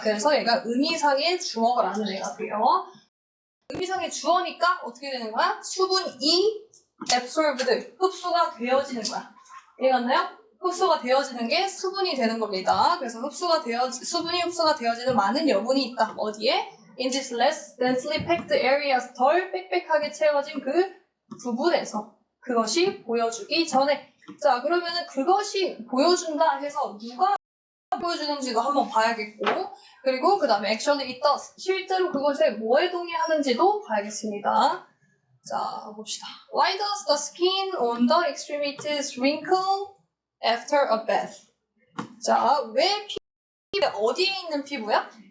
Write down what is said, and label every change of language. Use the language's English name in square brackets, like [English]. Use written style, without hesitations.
[Korean] 그래서 얘가 의미상의 주어라는 애가 돼요. 의미상의 주어니까 어떻게 되는 거야? 수분이 absorbed, 흡수가 되어지는 거야. 이해갔나요? 흡수가 되어지는 게 수분이 되는 겁니다. 그래서 수분이 흡수가 되어지는 많은 여분이 있다. 어디에? [English] In this less densely packed areas, [Korean] 덜 빽빽하게 채워진 그 부분에서. 그것이 보여주기 전에. 자, 그러면은 그것이 보여준다 해서 누가 보여주는지도 한번 봐야겠고, 그리고 그 다음에 [English] actually it does, [Korean] 실제로 그것에 뭐에 동의하는지도 봐야겠습니다. 자, 봅시다. [English] Why does the skin on the extremities wrinkle after a bath? [Korean] 자, 왜 피부, 어디에 있는 피부야?